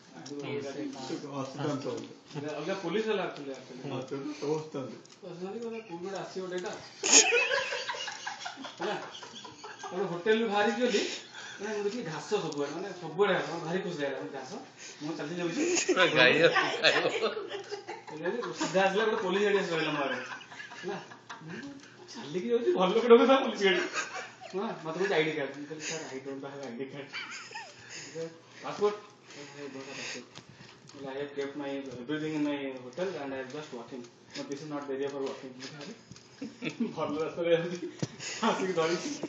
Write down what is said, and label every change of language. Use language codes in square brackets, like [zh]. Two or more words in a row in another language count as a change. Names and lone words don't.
[or] ଅଲଗା ପୋଲିସ ବାଲା ଆସିଥିଲେ କୋଉଠି ଆସିବ ଏଇଟା ହେଲା ତାପରେ ହୋଟେଲରୁ ବାହାରିକି ଗଲି ମାନେ ମୁଁ ଦେଖିଲି ଘାସ ସବୁଆଡ଼େ ମାନେ ସବୁଆଡ଼େ ଘାସ ଭାରି ଖୁସି ଲାଗିଲା ଘାସ ମୁଁ ଚାଲି ଯାଉଛି ସିଧା ଆସିଲା ଗୋଟେ ପୋଲିସ ଗାଡ଼ି ଆସି ରହିଲା ମୋ ଆଡ଼େ ହେଲା ଚାଲିକି ଯାଉଛି ଭଲ ଲୋକ ଢୋକ ତା ପୋଲିସ ଗାଡ଼ି ମତେ କହୁଛି [en] ID card [or] ମୁଁ କହିଲି [en] sir I don't have ID card passport I have kept my everything in my hotel and I am just walking. But this is not the area for walking. [or] ଭଲ ରାସ୍ତାରେ ଯାଉଛି ଆସିକି ଧରିଛି